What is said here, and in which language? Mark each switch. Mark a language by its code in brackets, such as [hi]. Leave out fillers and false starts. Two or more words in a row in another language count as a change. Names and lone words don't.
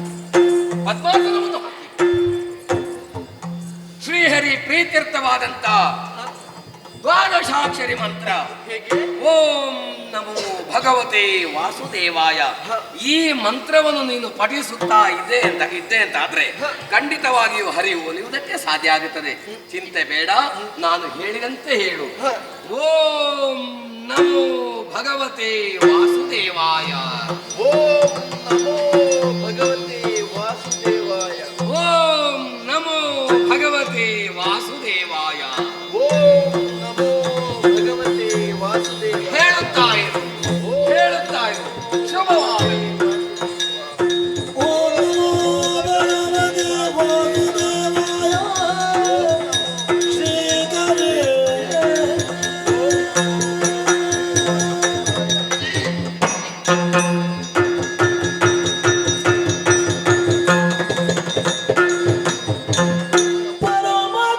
[kn] ಪದ್ಮಾಸನವನ್ನು ಹಾಕಿ ಶ್ರೀಹರಿ ಪ್ರೀತ್ಯರ್ಥವಾದಂತ ದ್ವಾದಶಾಕ್ಷರಿ ಮಂತ್ರ ಹೇಗೆ? [sa] ಓಂ ನಮೋ ಭಗವತೆ ವಾಸುದೇವಾಯ. [kn] ಈ ಮಂತ್ರವನ್ನು ನೀನು ಪಠಿಸುತ್ತಾ ಇದ್ದೆ ಅಂತಾದ್ರೆ ಖಂಡಿತವಾಗಿಯೂ ಹರಿ ಒಲಿಯುವುದಕ್ಕೆ ಸಾಧ್ಯ ಆಗುತ್ತದೆ. ಚಿಂತೆ ಬೇಡ, ನಾನು ಹೇಳಿದಂತೆ ಹೇಳು. [sa] ಓಂ ನಮೋ ಭಗವತೆ ವಾಸುದೇವಾಯ. ಓಂ ನಮೋ ಭಗವತೆ ವಾಸುದೇವಾಯ. ಓಂ ನಮೋ ಭಗವತೆ ವಾಸುದೇವಾಯ. ಓಂ ನಮೋ ಭಗವತೆ ವಾಸುದೇವಾಯ. [kn] ಹೇಳುತ್ತಾ ಇರು, ಹೇಳುತ್ತಾ ಇರು. ಶುಭವಾಗಲಿ. [sa] ಓಂ ಭಗವತೆ ವಾಸುದೇವಾಯ ಶ್ರೀ ಪರಮ